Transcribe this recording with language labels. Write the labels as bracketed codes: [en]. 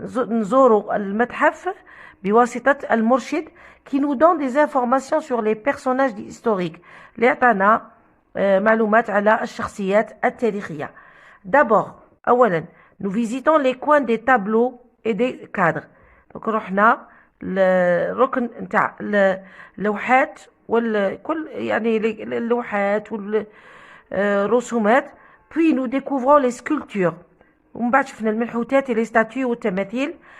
[ar] نزوروا المتحف بواسطة المرشد [fr] qui nous donne des informations sur les personnages historiques [ar] اللي يعطينا معلومات على الشخصيات التاريخية. [fr] D'abord [ar] أولا [fr] nous visitons les coins des tableaux et des cadres. [ar] donc رحنا الركن نتاع اللوحات والكل يعني اللوحات والرسومات. [fr] puis nous découvrons les sculptures. [ar] ومن بعد شفنا المنحوتات [fr] et les statues [ar] والتماثيل.